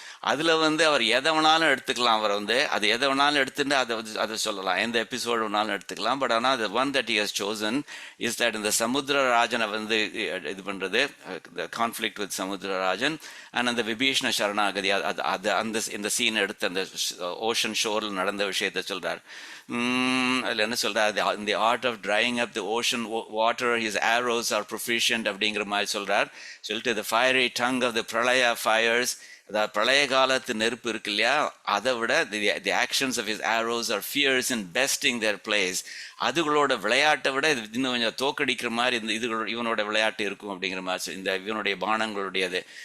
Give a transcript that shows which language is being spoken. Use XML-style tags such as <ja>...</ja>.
<ta>அதில் வந்து அவர் எதை வேணாலும் எடுத்துக்கலாம். அவர் வந்து அது எதை வேணாலும் எடுத்துட்டு அதை சொல்லலாம், எந்த எபிசோடு வேணாலும் எடுத்துக்கலாம். பட் ஆனால்</ta> <en>the one that he has chosen is that</en> <ta>இந்த சமுத்திரராஜனை வந்து இது பண்ணுறது,</ta> <en>the conflict with</en> <ta>Samudrarajan and அந்த விபீஷ்ண சரணாகதி, அது இந்த சீன் எடுத்து அந்த ஓஷன் ஷோரில் நடந்த விஷயத்தை சொல்கிறார். அதில் என்ன சொல்கிறார்,</ta> <en>the art of drying up the ocean water his arrows are proficient</en> <ta>அப்படிங்கிற மாதிரி சொல்கிறார்.</ta> <en>சொல்லிட்டு the fiery tongue of the pralaya fires,</en> <ta>அதாவது பிரளய காலத்து நெருப்பு இருக்கு இல்லையா, அதை விட</ta> <en>The actions of his arrows are fierce in besting their place.</en> <ta>அதுகளோட விளையாட்டை விட இது இன்னும் கொஞ்சம் தோக்கடிக்கிற மாதிரி இவனோட விளையாட்டு இருக்கும் அப்படிங்கிற மாதிரி இந்த இவனுடைய பானங்களுடையது.</ta>